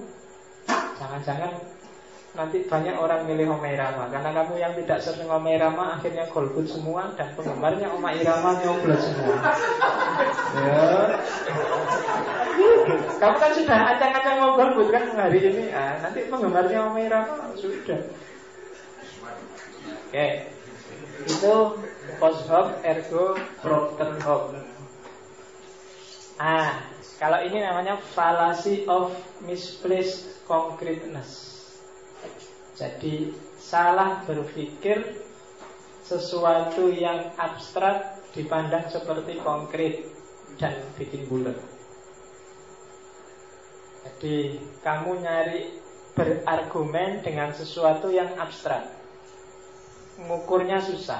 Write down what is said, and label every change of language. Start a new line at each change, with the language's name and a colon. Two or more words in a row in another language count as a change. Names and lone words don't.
Indonesian: Jangan-jangan nanti banyak orang milih Omai Rama karena kamu yang tidak sering Omai Rama akhirnya golput semua dan penggemarnya Omai Rama nyoblos semua. Ya. Kamu kan sudah acang-acang mau golput kan hari ini. Nanti penggemarnya Omai Rama sudah. Oke.
Latin: Itu post hoc ergo propter hoc.
Indonesian: Kalau ini namanya
English: fallacy of misplaced concreteness.
Indonesian: Jadi salah berpikir sesuatu yang abstrak dipandang seperti konkret dan bikin bulat. Jadi kamu nyari berargumen dengan sesuatu yang abstrak, ngukurnya susah.